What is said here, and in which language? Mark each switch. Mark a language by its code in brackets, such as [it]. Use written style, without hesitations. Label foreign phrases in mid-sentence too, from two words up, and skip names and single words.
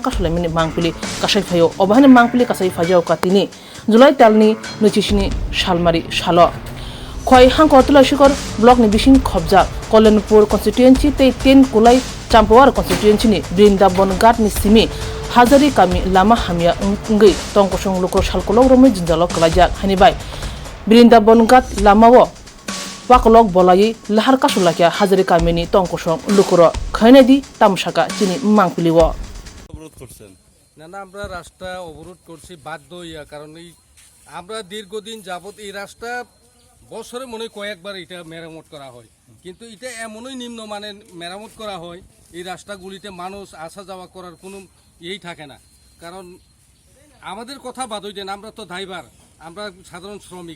[trp] kasulaimani mangpili kasai phayo obahane mangpili kasai phajau katini Julai talni nuchisini shalmari shalo Khoi hangkor tulashikor block ni bishin khobja Kolenpur constituency te 10 kulai Champawar constituency ni Brindaban Ghat ni simi Hazari kami lama hamya ngai tongkosong lokor shalkolok romai jinjalok kalajak hanibai Brindaban Ghat lamawo wakolok bolai lahar kasulakya Hazari kami ni tongkosong lokoro khainedi tamsaka chini mangpiliwo [bn] অবরোধ করছেন না আমরা রাস্তা অবরোধ করছি বাধ্য হইয়া কারণ এই আমরা দীর্ঘদিন যাবত এই রাস্তা বছরে মনে কয়েকবার এটা মেরামত করা হয় কিন্তু এটা এমনই নিম্নমানের মেরামত করা হয় এই রাস্তাগুলিতে মানুষ আসা যাওয়া করার কোনো ইয়েই থাকে না কারণ আমাদের কথা বাদ দেন আমরা তো ড্রাইভার আমরা সাধারণ শ্রমিক